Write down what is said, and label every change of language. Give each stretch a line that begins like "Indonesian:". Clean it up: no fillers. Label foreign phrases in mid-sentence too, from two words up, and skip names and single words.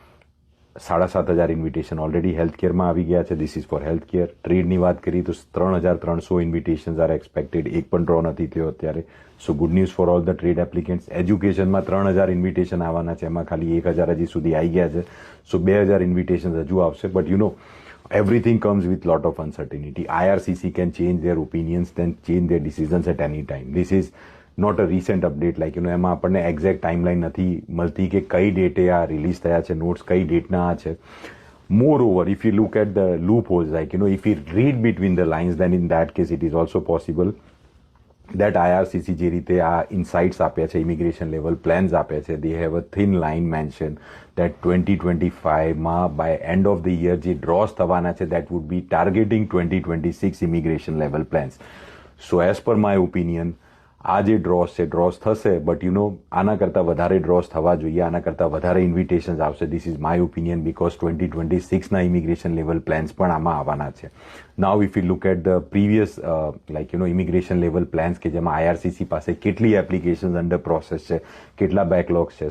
Gujarati: 7,500 ઇન્વિટેશન
English: already healthcareમાં
Gujarati: આવી ગયા છે.
English: this is for healthcare.
Gujarati: ટ્રેડની વાત કરીએ તો 3,300
English: invitations are expected.
Gujarati: એક પણ ડ્રો નથી થયો અત્યારે.
English: so good news for all the trade applicants.
Gujarati: એજ્યુકેશનમાં 3,000 ઇન્વિટેશન આવવાના છે, એમાં ખાલી 1,000 હજી સુધી આવી ગયા છે. સો 2,000 ઇન્વિટેશન હજુ આવશે.
English: બટ everything comes with lot of uncertainty. IRCC can change their opinions, then change their decisions at any time. This is not a recent update.
Gujarati: એમાં આપણને એક્ઝેક્ટ ટાઈમલાઈન નથી મળતી કે કઈ ડેટે આ રિલીઝ થયા છે નોટ્સ, કઈ ડેટના આ છે.
English: more over if you look at the loop holes, if you read between the lines, then in that case it is also possible that IRCC
Gujarati: જે રીતે આ ઇનસાઇટ્સ આપ્યા છે, ઇમિગ્રેશન લેવલ પ્લાન્સ આપ્યા છે,
English: they have a thin line mention that 2025માં by end of the year
Gujarati: જે ડ્રોઝ થવાના છે
English: that would be targeting 2026 immigration level plans. So as per my opinion,
Gujarati: આ જે ડ્રોઝ છે ડ્રોઝ થશે, બટ આના કરતાં વધારે ડ્રોઝ થવા જોઈએ, આના કરતાં વધારે ઇન્વિટેશન્સ આવશે.
English: this is my opinion because 2026ના immigration level plans
Gujarati: પણ આમાં આવવાના છે.
English: now if you look at the previous immigration level plans
Gujarati: કે જેમાં આઈઆરસીસી પાસે કેટલી
English: applications under process
Gujarati: છે, કેટલા બેકલોગ્સ છે.